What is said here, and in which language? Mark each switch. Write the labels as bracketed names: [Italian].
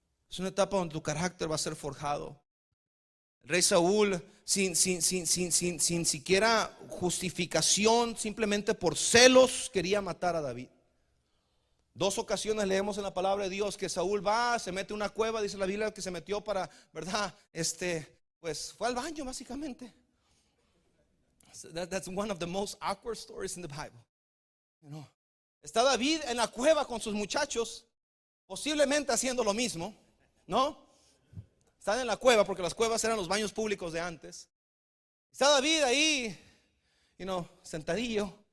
[Spanish] Es una etapa donde tu carácter va a ser forjado. El rey Saúl, sin siquiera justificación, simplemente por celos, quería matar a David. 2 ocasiones leemos en la palabra de Dios que Saúl va, se mete en una cueva, dice la Biblia que se metió para, ¿verdad? Pues fue al baño básicamente. [English] That's one of the most awkward stories in the Bible. [Spanish] Está David en la cueva con sus muchachos, posiblemente haciendo lo mismo. ¿No? Están en la cueva, porque las cuevas eran los baños públicos de antes. Está David ahí, sentadillo.